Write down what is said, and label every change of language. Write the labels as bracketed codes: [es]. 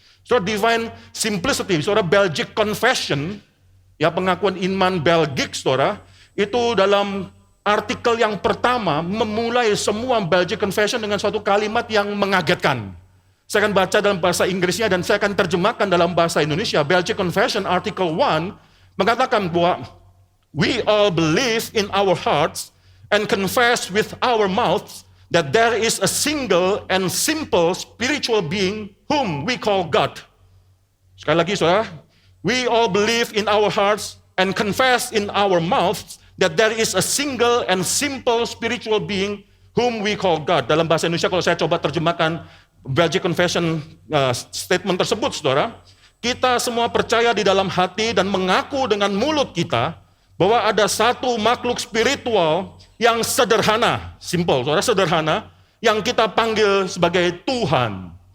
[id] Saudara, divine simplicity, saudara, Belgic Confession, ya pengakuan iman Belgic, saudara, itu dalam artikel yang pertama memulai semua Belgic Confession dengan suatu kalimat yang mengagetkan. Saya akan baca dalam bahasa Inggrisnya dan saya akan terjemahkan dalam bahasa Indonesia. [en] Belgic Confession Article 1 [id] mengatakan bahwa [en] we all believe in our hearts and confess with our mouths that there is a single and simple spiritual being whom we call God. [id] Sekali lagi, saudara, [en] we all believe in our hearts and confess in our mouths that there is a single and simple spiritual being whom we call God. [id] Dalam bahasa Indonesia, kalau saya coba terjemahkan Belgic Confession statement tersebut, saudara, kita semua percaya di dalam hati dan mengaku dengan mulut kita bahwa ada satu makhluk spiritual yang sederhana, simple, saudara, sederhana, yang kita panggil sebagai Tuhan.